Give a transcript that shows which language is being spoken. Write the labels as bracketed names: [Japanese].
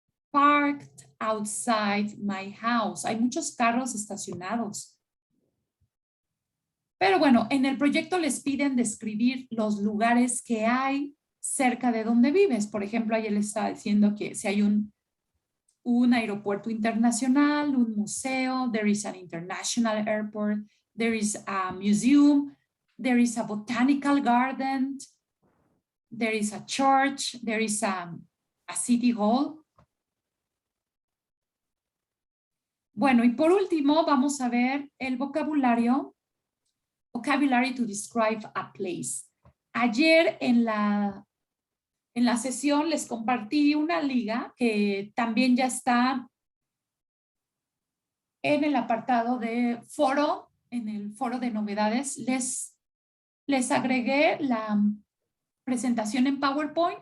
[English] parked outside my house. [Spanish] Hay muchos carros estacionados. Pero bueno, en el proyecto les piden describir los lugares que hay cerca de donde vives. Por ejemplo, ayer les estaba diciendo que si hay un aeropuerto internacional, un museo, [English] there is an international airport, there is a museum, there is a botanical garden, there is a church, there is a city hall. [Spanish] Bueno, y por último vamos a ver el vocabulario. [English] Vocabulary to describe a place. [Spanish] Ayer en la sesión les compartí una liga que también ya está en el apartado de foro, en el foro de novedades. Les agregué la presentación en PowerPoint.